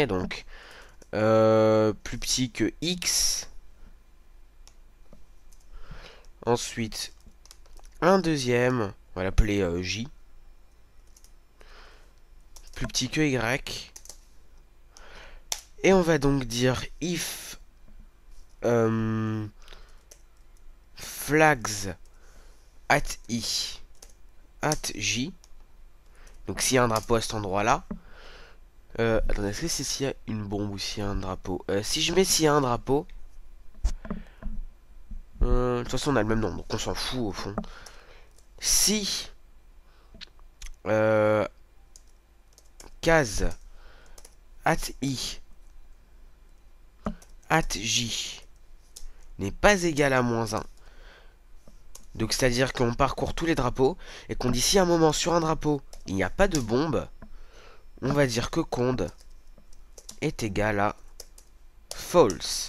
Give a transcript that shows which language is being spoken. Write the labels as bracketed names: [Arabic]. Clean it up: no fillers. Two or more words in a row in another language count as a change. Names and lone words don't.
[French] Donc plus petit que x. Ensuite un deuxième. On va l'appeler j. Plus petit que y. Et on va donc dire [English] if flags at i at j. [French] Donc s'il y a un drapeau à cet endroit là. Attendez, est-ce que c'est s'il y a une bombe ou s'il y a un drapeau? Si je mets s'il y a un drapeau. De toute façon on a le même nombre, donc on s'en fout au fond. Si case [English] at i at j [French] n'est pas égal à -1. Donc c'est à dire qu'on parcourt tous les drapeaux et qu'on dit si à un moment sur un drapeau il n'y a pas de bombe, on va dire que cond est égal à false.